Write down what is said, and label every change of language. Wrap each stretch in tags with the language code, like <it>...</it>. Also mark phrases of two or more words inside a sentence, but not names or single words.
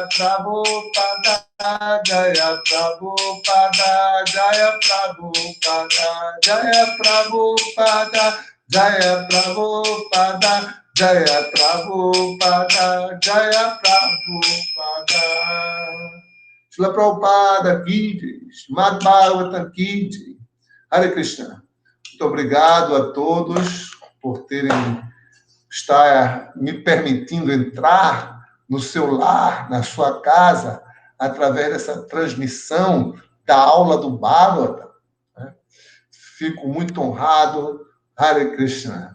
<hi>प्रभुपाद जय प्रभुपाद जय प्रभुपाद जय प्रभुपाद जय प्रभुपाद जय प्रभुपाद जय प्रभुपाद श्रील प्रभुपाद की जय श्रीमद्भागवतम् की जय हरे कृष्ण.</hi> <pt>Muito obrigado a todos por terem estar me permitindo entrar no seu lar, na sua casa, através dessa transmissão da aula do Bhagavatam. Fico muito honrado. Hare Krishna.</pt>